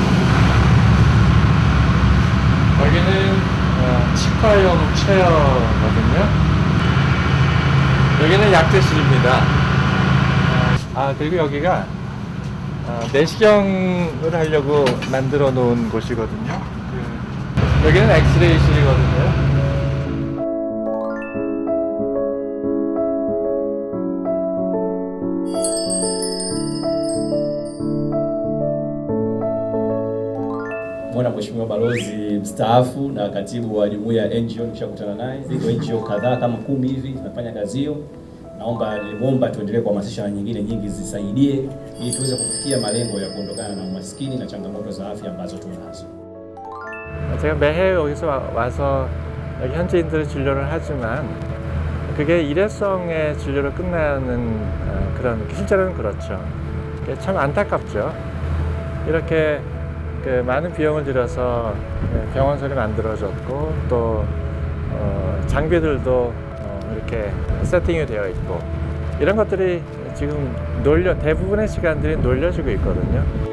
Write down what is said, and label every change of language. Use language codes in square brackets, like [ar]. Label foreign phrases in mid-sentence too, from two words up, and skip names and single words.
[ko] 여기는 치과용 체어거든요. 여기는 약재실입니다. 그리고 여기가 내시경을 하려고 만들어 놓은 곳이거든요. 여기는 엑스레이실이거든요. [sw] Mwana Mheshimiwa Balozi mstaafu na katibu wa jumuiya ya NGO nimeshakutana naye. Ziko NGO kadhaa kama 10 hivi zinafanya kazi hiyo. Nilimwomba tuendelee kuhamasisha na nyingine nyingi zisaidie ili tuweze kufikia malengo ya kuondokana na umaskini na changamoto za afya ambazo tunazo. [ko] 제가 매해 여기서 와서 여기 현지인들을 진료를 하지만 그게 일회성의 진료로 끝나는 그런, 실제로는 그렇죠. 참 안타깝죠. 이렇게 많은 비용을 들여서 병원선이 만들어졌고 또 장비들도 이렇게 세팅이 되어 있고, 이런 것들이 지금 대부분의 시간들이 놀려지고 있거든요.